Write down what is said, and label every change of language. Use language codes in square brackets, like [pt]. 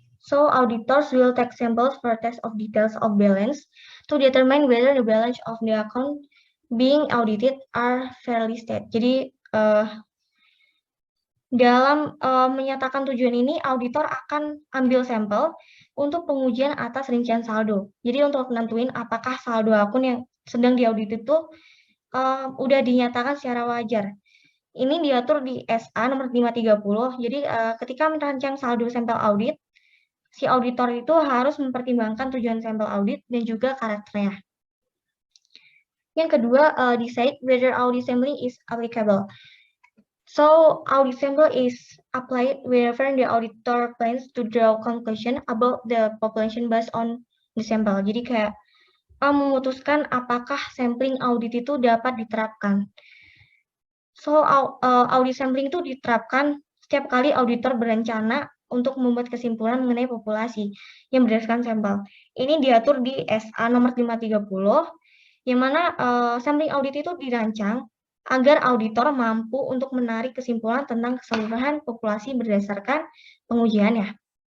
[en] So, auditors will take samples for test of details of balance to determine whether the balance of the account being audited are fairly stated. [id] Jadi, dalam menyatakan tujuan ini, auditor akan ambil sampel untuk pengujian atas rincian saldo. Jadi untuk nentuin apakah saldo akun yang sedang diaudit itu udah dinyatakan secara wajar. Ini diatur di SA nomor 530. Jadi ketika merancang saldo sampel audit, si auditor itu harus mempertimbangkan tujuan sampel audit dan juga karakternya. Yang kedua, [en] decide whether audit sampling is applicable. So audit sample is applied wherever the auditor plans to draw conclusion about the population based on the sample. [id] Jadi kayak memutuskan apakah sampling audit itu dapat diterapkan. [en] So audit sampling [id] itu diterapkan setiap kali auditor berencana untuk membuat kesimpulan mengenai populasi yang berdasarkan sampel. Ini diatur di SA nomor 530, yang mana sampling audit itu dirancang agar auditor mampu untuk menarik kesimpulan tentang keseluruhan populasi berdasarkan pengujiannya.